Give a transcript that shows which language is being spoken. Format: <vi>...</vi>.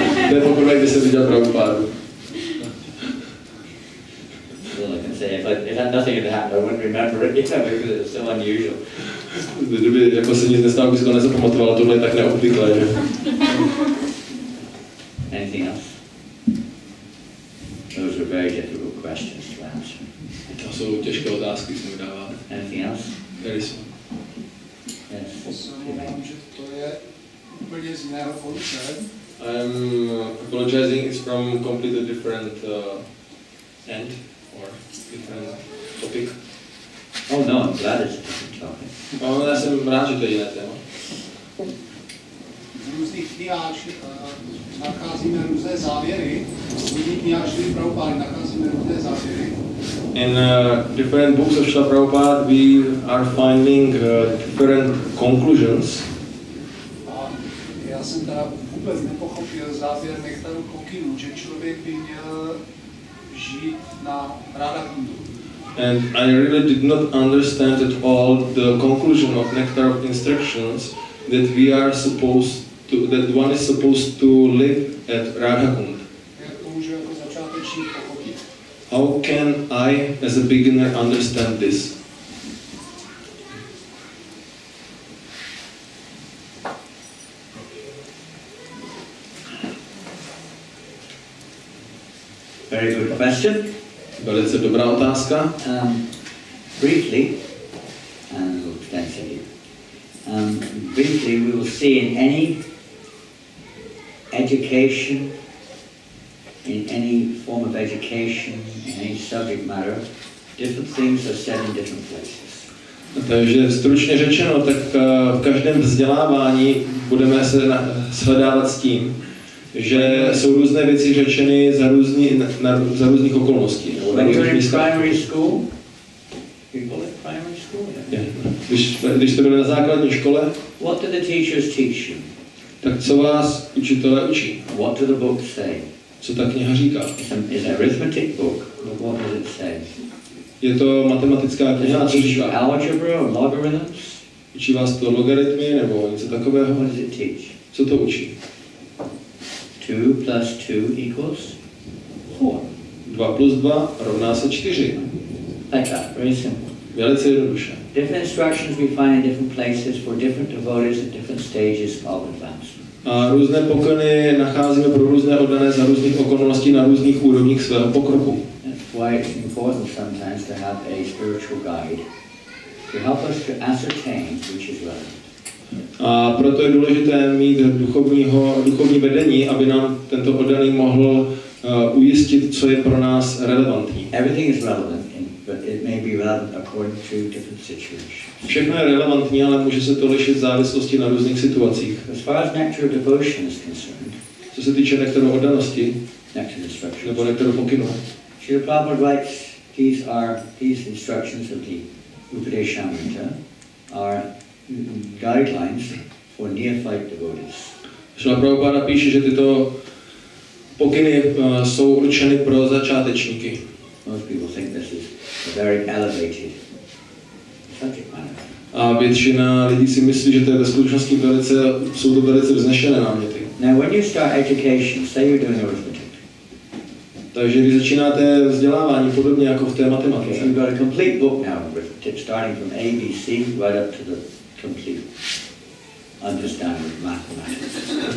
<cs>To je poprvé, kdy jsem viděl Prabhupádu.</cs> <en>Well, I can say, if it had nothing had happened, I wouldn't remember it, because it's so unusual.</en> <cs>Kdyby jako se nic nestalo, by si to nezapamatoval, tohle je tak neobvyklé, že?</cs> <en>Anything else? Those are very difficult questions to answer.</en> <cs>To jsou těžké otázky, se mi dává.</cs> <en>Anything else? Very soon. Yes.</en> <cs>Že to je úplně z jiného konce.</cs> <en>I'm apologizing, it's from completely different end or different topic. Oh no, I'm glad it's a different topic.</en> <cs>No, já jsem rád, že to je jiné téma. V různých knihách nacházíme různé závěry. V různých knihách Šrily Prabhupády nacházíme různé závěry.</cs> <en>In different books of Srila Prabhupada, we are finding different conclusions.</en> <cs>A já jsem teda vůbec nepochopil závěr Nektaru Kokinu, že člověk by měl žít na Radhakundu.</cs> <en>And I really did not understand at all the conclusion of Nectar of Instructions that we are supposed to, that one is supposed to live at Radhakund.</en> <cs>Jak to můžu jako začátečník pochopit?</cs> <en>How can I, as a beginner, understand this? Very good question.</en> <cs>Velice dobrá otázka.</cs> <en>Briefly, and extensively, briefly we will see in any education, in any form of education, in any subject matter, different things are said in different places.</en> <cs>Takže stručně řečeno, tak v každém vzdělávání budeme se shledávat s tím, že jsou různé věci řečeny za různých okolností.</cs> <en>When you're in primary school, you call it primary school? Yeah.</en> <cs>Když jste byli na základní škole,</cs> <en>what do the teachers teach you?</en> <cs>Tak co vás učitelé učí?</cs> <en>What do the books say?</en> <cs>Co ta kniha říká?</cs> <en>It's an arithmetic book, but what does it say?</en> <cs>Je to matematická kniha, co říká?</cs> <en>Algebra or logarithms?</en> <cs>Učí vás to logaritmy nebo něco takového?</cs> <en>What does it teach?</en> <cs>Co to učí?</cs> <en>2 plus 2 equals 4.</en> <cs>2 plus 2 rovná se 4.</cs> <en>Like that, very simple.</en> <cs>Velice jednoduše.</cs> <en>Different instructions we find in different places for different devotees at different stages of advancement.</en> <cs>A různé pokyny nacházíme pro různé oddané za různých okolností na různých úrovních svého pokroku.</cs> <en>That's why it's important sometimes to have a spiritual guide to help us to ascertain which is relevant.</en> <cs>A proto je důležité mít duchovní vedení, aby nám tento oddaný mohl ujistit, co je pro nás relevantní.</cs> <en>Everything is relevant, but it may be relevant according to different situations.</en> <cs>Všechno je relevantní, ale může se to lišit v závislosti na různých situacích.</cs> <en>As far as nectar of devotion is concerned,</en> <cs>Co se týče nektaru oddanosti,</cs> <en>nectar instructions,</en> <cs>nebo nektaru pokynu,</cs> <en>Srila Prabhupada writes these instructions of the Upadeshamrita are guidelines for neophyte devotees.</en> <cs>Šrila Prabhupáda píše, že tyto pokyny jsou určeny pro začátečníky.</cs> <en>Most people think this is a very elevated subject matter.</en> <cs>A většina lidí si myslí, že to je ve skutečnosti jsou to velice vznešené náměty.</cs> <en>Now when you start education, say you're doing arithmetic.</en> <cs>Takže když začínáte vzdělávání podobně jako v té matematice.</cs> <en>You've got a complete book now of arithmetic, starting from ABC right up to the complete understanding of mathematics.</en>